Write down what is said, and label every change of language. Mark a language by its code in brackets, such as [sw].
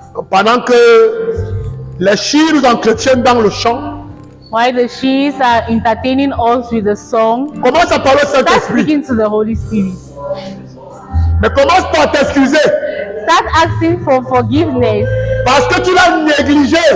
[fr] Pendant que les chiens nous entretiennent dans le chant, [en] While the sheaves are entertaining us with a song, [fr] commence à parler au [en] start [fr] Saint-Esprit. [en] speaking to the Holy Spirit. [fr] Mais commence par t'excuser [en] Start asking for forgiveness [fr] parce que tu l'as négligé.